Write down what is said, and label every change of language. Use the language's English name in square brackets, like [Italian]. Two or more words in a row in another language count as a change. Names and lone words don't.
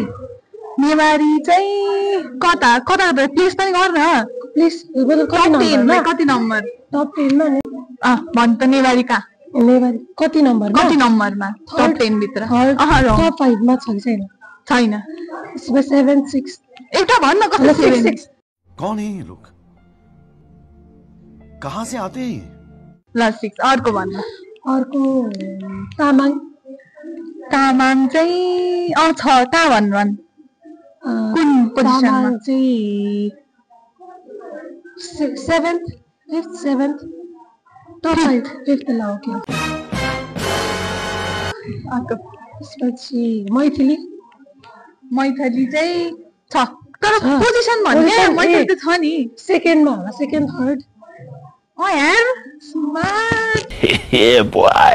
[Nepali] नेवारी चाहिँ कता कता प्लेस पनि गर्न प्लिज कति नम्बर टप 10 मा भन् त नेवारी का नेवारी कति नम्बरमा टप 10 भित्र टप 5 मा छ कि छैन छैन [Hindi] इसमें 7 6 [Nepali] एउटा भन्न कति 6 [Hindi] कौन है ये लोग कहां से आते हैं [Nepali] ल 6 अर्को भन्न अर्को तामाङ तामाङ चाहिँ छ ता भन् कुन पोजिसनमा चाहिँ 7th 5th 7th टप 5 5th ला ओके अर्को त्यसपछि मैथिली मैथिली चाहिँ छ तर पोजिसन भन्ने मैथिली त छ नि सेकेन्डमा होला सेकेन्ड थर्ड यार स्मार्ट [English] hey boy